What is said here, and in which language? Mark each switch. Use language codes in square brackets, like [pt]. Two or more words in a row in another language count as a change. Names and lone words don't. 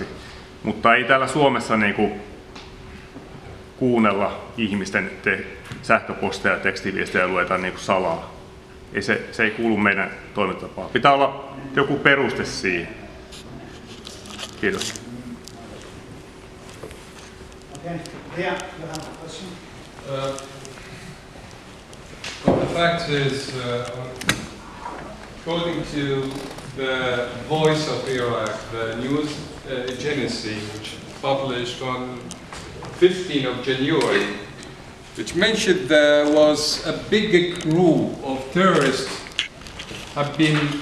[fi] Mutta ei täällä Suomessa niinku kuunnella ihmisten sähköposteja ja tekstiviestejä ja lueta niinku salaa. Se ei kuulu meidän toimintatapaan. Pitää olla joku peruste siihen. Kiitos. [en] Okay. Yeah, you have a question? Well, the fact is, according to the Voice of Iraq, the news agency, which published on 15th of January, which mentioned there was a big group of terrorists have been,